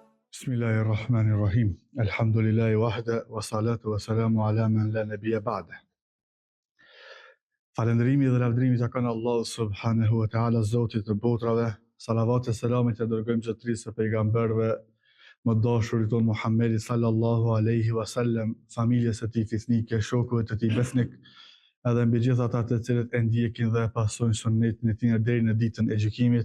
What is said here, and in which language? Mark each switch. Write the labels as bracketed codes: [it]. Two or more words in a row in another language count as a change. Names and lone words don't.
[ar] بسم الله الرحمن الرحيم. الحمد لله وحده والصلاة والسلام على من لا نبي بعده. [sq] Falëndërimi dhe lavdërimi takon Allahu [ar] سبحانه وتعالى, [sq] Zotit të botrave. Salavat e selamit e dërgojmë zotërisë së pejgamberëve, më dashurit tonë Muhammedi [ar] صلى الله عليه وسلم, [sq] familjes së tij fisnike, shokëve të tij besnik, edhe mbi gjithë ata të cilët e ndjekin dhe pasojnë sunetin e tij deri në ditën e gjykimit.